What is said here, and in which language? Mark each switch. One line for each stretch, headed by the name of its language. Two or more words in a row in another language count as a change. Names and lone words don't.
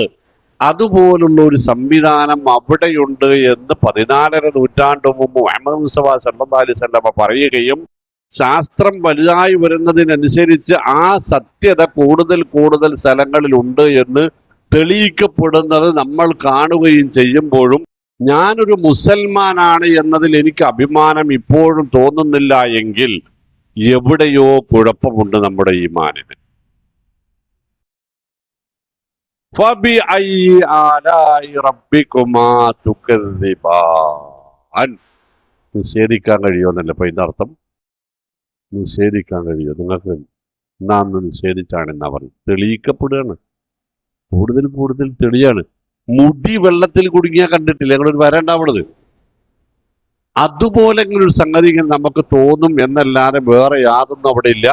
Malayalam: അതുപോലുള്ള ഒരു സംവിധാനം അവിടെയുണ്ട് എന്ന് 14 നൂറ്റാണ്ട് മുമ്പ് മുഹമ്മദ് മുസ്തഫ
Arabic: صلى الله عليه وسلم
Malayalam: പറയുകയും ശാസ്ത്രം വലുതായി വരുന്നതിനനുസരിച്ച് ആ സത്യത കൂടുതൽ കൂടുതൽ സ്ഥലങ്ങളിൽ ഉണ്ട് എന്ന് തെളിയിക്കപ്പെടുന്നത് നമ്മൾ കാണുകയും ചെയ്യുമ്പോഴും ഞാനൊരു മുസൽമാനാണ് എന്നതിൽ എനിക്ക് അഭിമാനം ഇപ്പോഴും തോന്നുന്നില്ല എങ്കിൽ എവിടെയോ കുഴപ്പമുണ്ട് നമ്മുടെ ഈമാനിന്.
Arabic: فبأي آلاء ربكما تكذبان.
Malayalam: നിഷേധിക്കാൻ കഴിയുമെന്നല്ല ഇപ്പൊ ഇതിന്റെ അർത്ഥം. നിഷേധിക്കാൻ കഴിയുമോ നിങ്ങൾക്ക്? നാം നിഷേധിച്ചാണ് എന്നാ പറഞ്ഞു. തെളിയിക്കപ്പെടുകയാണ്, കൂടുതൽ കൂടുതൽ തെളിയാണ്. മുടി വെള്ളത്തിൽ കുടുങ്ങിയാൽ കണ്ടിട്ടില്ല ഞങ്ങളൊരു വര ഉണ്ടാവുന്നത്, അതുപോലെ ഇങ്ങനെ ഒരു സംഗതി ഇങ്ങനെ നമുക്ക് തോന്നും എന്നല്ലാതെ വേറെ യാതൊന്നും അവിടെ ഇല്ല.